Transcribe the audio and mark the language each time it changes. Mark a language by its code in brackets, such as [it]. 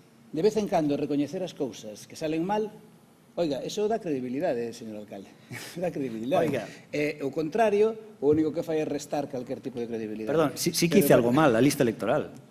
[gl] De vez en cando, recoñecer as cousas que salen mal, oiga, eso dá credibilidade, señor alcalde. Dá credibilidade. Oiga. O contrario, o único que fai é restar calquer tipo de credibilidade. [es] Perdón, sí que hice algo mal, la lista electoral.